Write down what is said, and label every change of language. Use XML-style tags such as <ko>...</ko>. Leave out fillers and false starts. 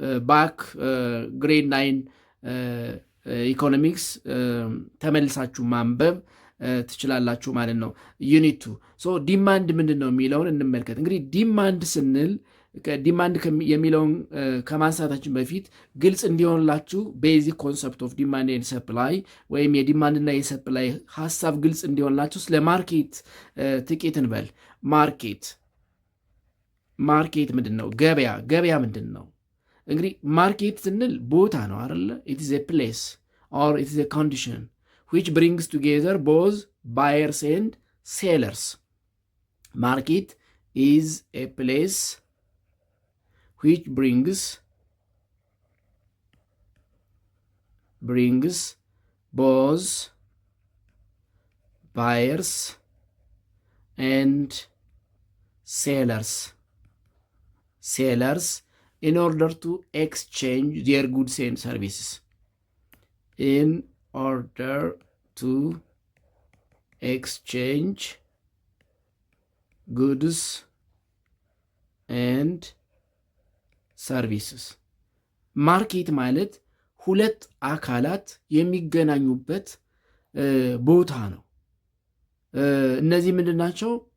<am>ባክ ግሬድ 9 ኢኮኖሚክስ ተመልሳችሁ ማንበብ ትችላላችሁ ማለት ነው። ዩኒቱ ሶ ዲማንድ ምንድን ነው የሚለውን እንመልከት። እንግዲህ ዲማንድ ስንል ዲማንድ የሚለውን ከማንሳታችን በፊት ግልጽ እንዲሆንላችሁ</am> <en>ቤዚክ ኮንሰፕት ኦፍ ዲማንድ ኤንድ ሰፕላይ</en> <am>ወይም የዲማንድና የሰፕላይ ሀሳብ ግልጽ እንዲሆንላችሁ ስለ ማርኬት ጥቂት እንበል። ማርኬት ምንድን ነው? ገበያ ምንድን ነው? እንግዲህ ማርኬት ስንል ቦታ ነው አይደለ?</am> <en>ኢት ኢዝ ኤ ፕሌስ ኦር ኢት ኢዝ ኤ ኮንዲሽን which brings together both buyers and sellers. Market is a place which brings both buyers and sellers in order to exchange their goods and services. In order to exchange goods and services.</en> <am>ማርኬት ማለት ሁለት አካላት የሚገናኙበት ቦታ ነው። እነዚህ ምንድን ናቸው?</am>